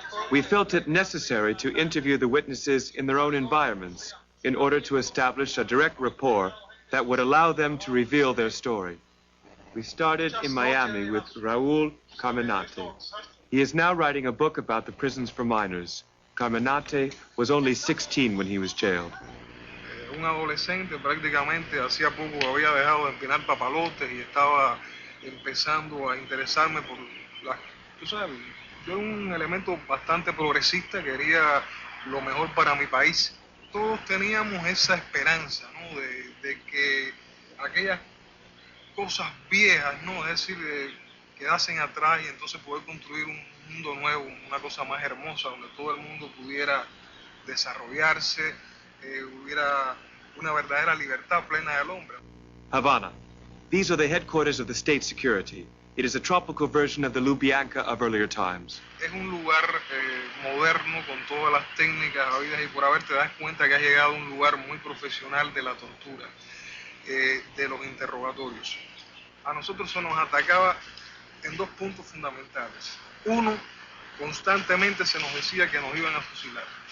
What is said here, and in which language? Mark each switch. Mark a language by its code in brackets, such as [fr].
[en] We felt it necessary to interview the witnesses in their own environments in order to establish a direct rapport that would allow them to reveal their story. We started in Miami with Raúl Carmenate. He is now writing a book about the prisons for minors. Carmenate was only 16 when he was jailed. [es] Un adolescente prácticamente hacía poco había dejado de empinar papalotes y estaba empezando a interesarme por las... Tú sabes, yo era un elemento bastante progresista, quería lo mejor para mi país. Todos teníamos esa esperanza, ¿no? de que aquellas cosas viejas, ¿no? Es decir, quedasen atrás y entonces poder construir un mundo nuevo, una cosa más hermosa, donde todo el mundo pudiera desarrollarse, hubiera una verdadera libertad plena del hombre. [en] Havana. These are the headquarters of the state security. It is a tropical version of the Lubyanka of earlier times. [es] Es un lugar moderno con todas las técnicas habidas y por haber. Te das cuenta que has llegado a un lugar muy profesional de la tortura, de los interrogatorios. A nosotros se nos atacaba en dos puntos fundamentales. Uno, constantemente se nos decía que nos iban a fusilar.